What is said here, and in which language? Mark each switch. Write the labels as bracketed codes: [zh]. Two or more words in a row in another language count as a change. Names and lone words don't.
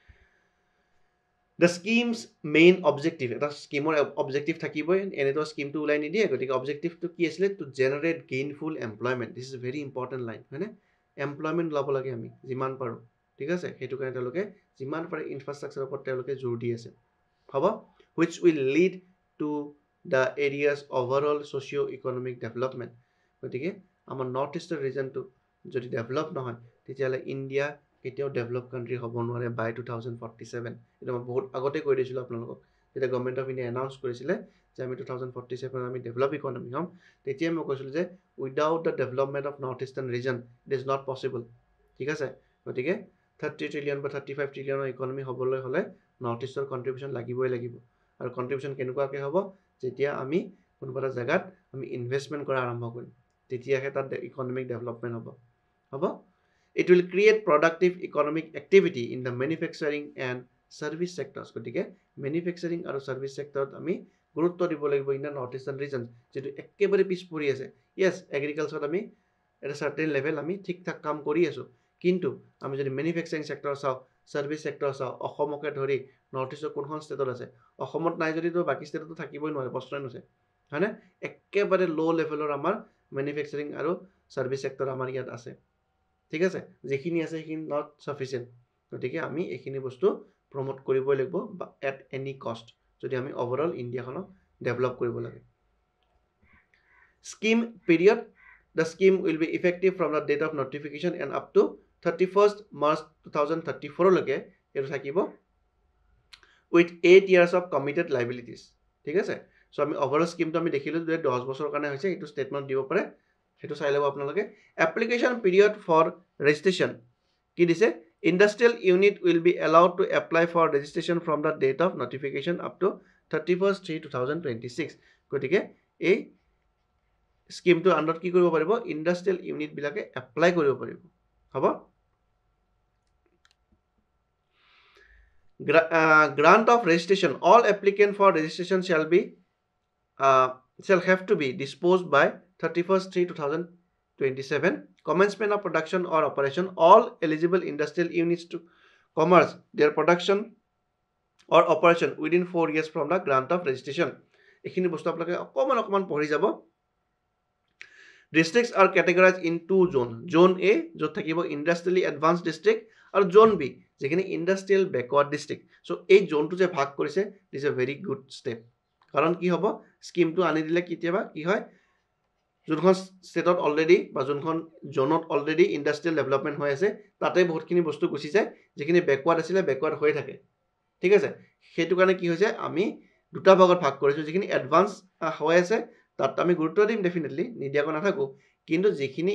[en] the scheme's main objective [as] এটা স্কিমৰ অবজেক্টিভ থাকিবই এনেতো স্কিমটো ওলাই নিদিয়ে গতিকে অবজেক্টিভটো কি আছিলে [en] to generate gainful employment this is very important line [as] হয়নে এমপ্লয়মেণ্ট ল'ব লাগে আমি যিমান পাৰোঁ ঠিক আছে সেইটো কাৰণে তেওঁলোকে যিমান পাৰে ইনফ্ৰাষ্ট্ৰাকচাৰৰ ওপৰত তেওঁলোকে জোৰ দি আছে হ'ব [en] which will lead to the area's overall socio-economic development [as] গতিকে আমাৰ নৰ্থ ইষ্টৰ ৰিজনটো যদি ডেভেলপ নহয় তেতিয়াহ'লে ইণ্ডিয়া কেতিয়াও [en] develop country [as] হ'ব নোৱাৰে বাই 2047 এইটো মই বহুত আগতে কৈ দিছিলোঁ আপোনালোকক যেতিয়া গভৰ্ণমেণ্ট অফ ইণ্ডিয়া এনাউন্স কৰিছিলে যে আমি 2047 আমি [en] develop economy [as] হ'ম তেতিয়াই মই কৈছিলোঁ যে [en] without the development of north eastern region it is not possible [as] ঠিক আছে গতিকে 30 ট্ৰিলিয়ন বা 35 ট্ৰিলিয়নৰ ইকনমি হ'বলৈ হ'লে নৰ্থ ইষ্টৰ কণ্ট্ৰিবিউশ্যন লাগিবই লাগিব আৰু কণ্ট্ৰিবিউশ্যন কেনেকুৱাকৈ হ'ব যেতিয়া আমি কোনোবা এটা জেগাত আমি ইনভেষ্টমেণ্ট কৰা আৰম্ভ কৰিম তেতিয়াহে তাত [en] economic development [as] হ'ব [en] it will create productive economic activity in the manufacturing and service sectors [as] গতিকে মেনুফেকচাৰিং আৰু ছাৰ্ভিচ চেক্টৰত আমি গুৰুত্ব দিব লাগিব [en] in the north eastern [as] ৰিজন যিটো একেবাৰে পিছ পৰি আছে য়েছ এগ্ৰিকালচাৰত আমি এটা [en] certain level [as] আমি ঠিক ঠাক কাম কৰি আছোঁ কিন্তু আমি যদি [en] manufacturing sector [as] চাওঁ [en] service sector [as] চাওঁ অসমকে ধৰি নৰ্থ ইষ্টৰ কোনখন ষ্টেটত আছে অসমত নাই যদিতো বাকী ষ্টেটতো থাকিবই নোৱাৰে প্ৰশ্নই নুঠে হয়নে একেবাৰে ল' লেভেলৰ আমাৰ মেনুফেকচাৰিং আৰু ছাৰ্ভিচ চেক্টৰ আমাৰ ইয়াত আছে ঠিক আছে যিখিনি আছে সেইখিনি [en] not sufficient [as] গতিকে আমি এইখিনি বস্তু প্ৰমোট কৰিবই লাগিব [en] at any cost [as] যদি আমি ওভাৰঅল ইণ্ডিয়াখনক ডেভেলপ কৰিব লাগে [en] scheme period the scheme will be effective from the date of notification and up to 31st March 2034 [as] লৈকে এটো থাকিব [en] with 8 years of committed liabilities [as] ঠিক আছে সো আমি ওভাৰঅল স্কিমটো আমি দেখিলো যে 10 বছৰৰ কাৰণে হৈছে এটো স্টেটমেন্ট দিব পাৰে হেতু চাই লব আপোনালোকে [en] application period for registration [as] কি দিছে [en] industrial unit will be allowed to apply for registration from the date of notification up to 31st 2026 [as] গতিকে এই স্কিমটো আন্ডাৰত কি কৰিব পাৰিব [en] industrial unit [as] বিলাকে এপ্লাই কৰিব পাৰিব হ'ব [en] grant of registration all applicant for registration shall have to be disposed by 31st 2027 commencement of production or operation all eligible industrial units to commence their production or operation within 4 years from the grant of registration [as] এখিনি বস্তু আপোনালোকে অকমান পঢ়ি যাব [en] Districts are categorized in two zones. Zone A, जो থাকিব industrially advanced district, और Zone B, যেখানে industrial backward district. So, [as] এই zone টো যে ভাগ কৰিছে, [en] this is a very good step. [as] কাৰণ কি হ'ব, scheme টো আনি দিলে কিতিয়াবা কি হয়, যোনখন ষ্টেটত অলৰেডি বা যোনখন জোনত অলৰেডি [en] industrial development [as] হৈ আছে, তাতে বহুতখিনি বস্তু গুছি যায়, যেখিনি backward আছিলে backward হৈ থাকে। ঠিক আছে? সেইটো কাৰণে কি হৈছে, আমি দুটা ভাগত ভাগ কৰিছো, যেখিনি এডভান্স হৈ আছে তাত আমি গুৰুত্ব দিম ডেফিনেটলি নিদিয়াকৈ নাথাকো কিন্তু যেখিনি